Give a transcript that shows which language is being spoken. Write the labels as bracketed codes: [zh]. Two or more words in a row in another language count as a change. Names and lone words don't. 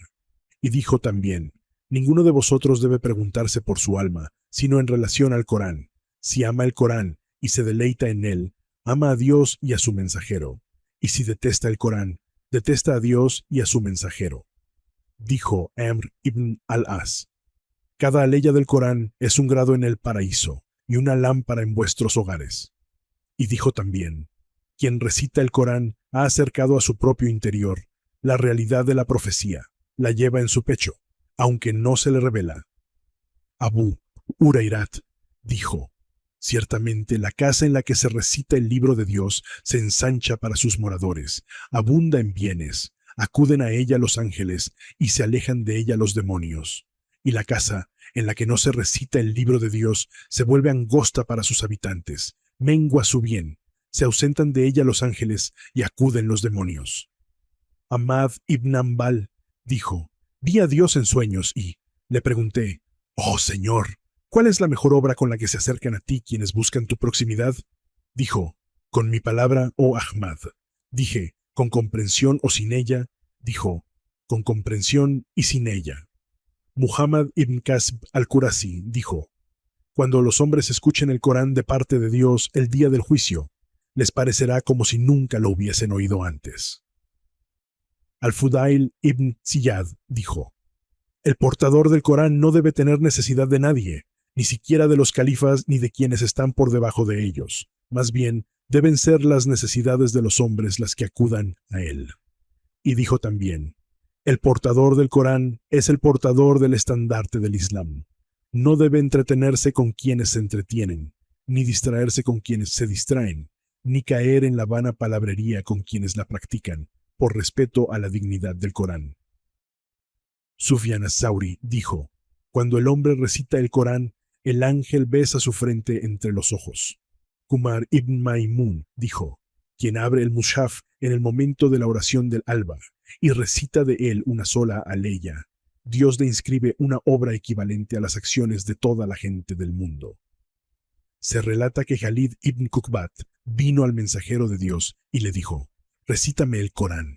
[es] Y dijo también: ninguno de vosotros debe preguntarse por su alma, sino en relación al Corán. Si ama el Corán y se deleita en él, ama a Dios y a su mensajero. Y si detesta el Corán, detesta a Dios y a su mensajero. Dijo Amr ibn al-As: cada aleya del Corán es un grado en el paraíso y una lámpara en vuestros hogares. Y dijo también: quien recita el Corán ha acercado a su propio interior la realidad de la profecía, la lleva en su pecho, aunque no se le revela. Abu Hurairat dijo: ciertamente la casa en la que se recita el libro de Dios se ensancha para sus moradores, abunda en bienes, acuden a ella los ángeles y se alejan de ella los demonios. Y la casa en la que no se recita el libro de Dios se vuelve angosta para sus habitantes, mengua su bien, se ausentan de ella los ángeles y acuden los demonios. Ahmad ibn Hanbal dijo: vi a Dios en sueños y le pregunté: oh Señor, ¿cuál es la mejor obra con la que se acercan a ti quienes buscan tu proximidad? Dijo: con mi palabra, oh Ahmad. Dije: ¿con comprensión o sin ella? Dijo: con comprensión y sin ella. Muhammad ibn Kasb al-Qurasi dijo: cuando los hombres escuchen el Corán de parte de Dios el día del juicio, les parecerá como si nunca lo hubiesen oído antes. Al-Fudail ibn Ziyad dijo: el portador del Corán no debe tener necesidad de nadie, ni siquiera de los califas ni de quienes están por debajo de ellos. Más bien, deben ser las necesidades de los hombres las que acudan a él. Y dijo también: el portador del Corán es el portador del estandarte del Islam. No debe entretenerse con quienes se entretienen, ni distraerse con quienes se distraen, ni caer en la vana palabrería con quienes la practican, por respeto a la dignidad del Corán. Sufyan as-Sauri dijo: cuando el hombre recita el Corán, el ángel besa su frente entre los ojos. Kumar ibn Maimun dijo: quien abre el mushaf en el momento de la oración del alba y recita de él una sola aleya, Dios le inscribe una obra equivalente a las acciones de toda la gente del mundo. Se relata que Khalid ibn Kuqbat vino al mensajero de Dios y le dijo: recítame el Corán.